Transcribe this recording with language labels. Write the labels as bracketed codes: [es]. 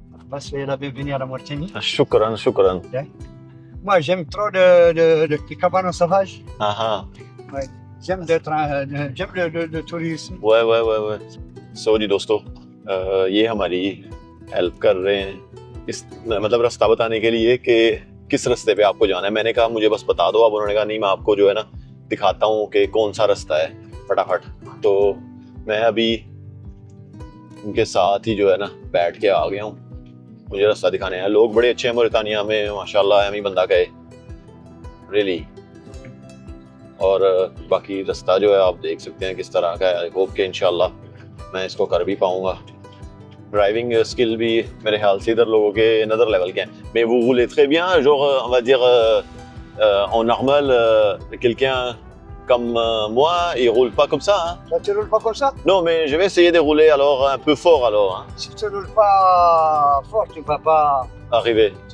[ar] بس [fr] il avait venu à la Mauritanie. [ar] شكرا شكرا. [fr] Moi j'aime trop les cabanes sauvages. Ah ah. J'aime j'aime le tourisme. ouais. [hi] सो जी दोस्तों, ये हमारी help कर रहे हैं इस मतलब रास्ता बताने के लिए कि किस रास्ते पे आपको जाना है। मैंने कहा मुझे बस बता दो। अब उन्होंने कहा नहीं, मैं आपको जो है ना दिखाता हूँ कि कौन सा रास्ता है फटाफट। तो मैं अभी उनके साथ ही जो है ना बैठ के आ गया हूँ, मुझे रास्ता दिखाने हैं। लोग बड़े अच्छे हैं मोरितानिया में, माशाल्लाह। एमी बंदा गए रियली। और बाकी रास्ता जो है आप देख सकते हैं किस तरह का है। आई होप कि इंशाल्लाह मैं इसको कर भी पाऊंगा। ड्राइविंग स्किल भी मेरे ख्याल से इधर लोगों के नदर लेवल के हैं। [fr] Mais vous roulez très bien, genre on va dire en normal, quelqu'un comme moi, il roule pas comme ça, hein? Toi tu roules pas comme ça? Non, mais je vais essayer de rouler alors un peu fort alors, hein? Si tu roules pas fort, tu vas pas Arriver.